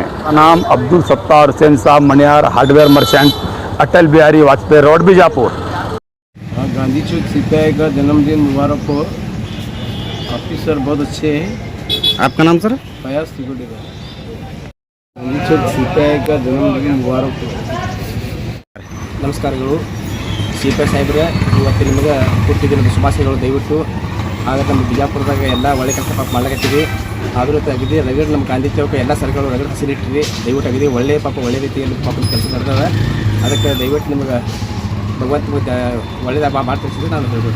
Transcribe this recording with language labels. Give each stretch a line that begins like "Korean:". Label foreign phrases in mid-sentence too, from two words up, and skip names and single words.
Hindi: नाम अब्दुल सत्तार हुसैन साहब, मनियार
English: hardware merchant,
Hindi: अटल बिहारी वाजपेयी रोड, बीजापुर। गांधी चौक सीपीआई का जन्मदिन मुबारक हो। ऑफिसर बहुत अच्छे हैं। आपका नाम सर? फयाज तिगुडेगा। गांधी चौक सीपीआई का जन्मदिन मुबारक हो।
Kannada: ನಮಸ್ಕಾರಗಳು. ಸಿ ಪಿ ಐ ಸಾಹೇಬ್ರೆ, ಇವತ್ತು ನಿಮಗೆ ಹುಟ್ಟಿದಿನದ ಶುಭಾಶಯಗಳು. ದಯವಿಟ್ಟು ಆಗ ನಮ್ಮ ಬಿಜಾಪುರದಾಗ ಎಲ್ಲ ಒಳ್ಳೆ ಕೆಲಸ ಪಾಪ ಮಾಡ್ಲಾಕತ್ತೀವಿ. ಆದರೂ ಅಗದಿ ರಗಡ್ ನಮ್ಮ ಗಾಂಧಿ ಚೌಕ ಎಲ್ಲ ಸರ್ಗಳು ರಗಡ್ ಹಸಿರಿಟ್ಟಿರಿ. ದಯವಿಟ್ಟು ಅಗದಿ ಒಳ್ಳೆ ಪಾಪ ಒಳ್ಳೆ ರೀತಿಯಲ್ಲಿ ಪಾಪ ಕೆಲಸ ನಡೆದವೆ. ಅದಕ್ಕೆ ದಯವಿಟ್ಟು ನಿಮಗೆ ಭಗವಂತ ಒಳ್ಳೆದ ಮಾಡ್ತಿರ್ತೀವಿ ನಾನು ಹೇಳ್ಬೋದು.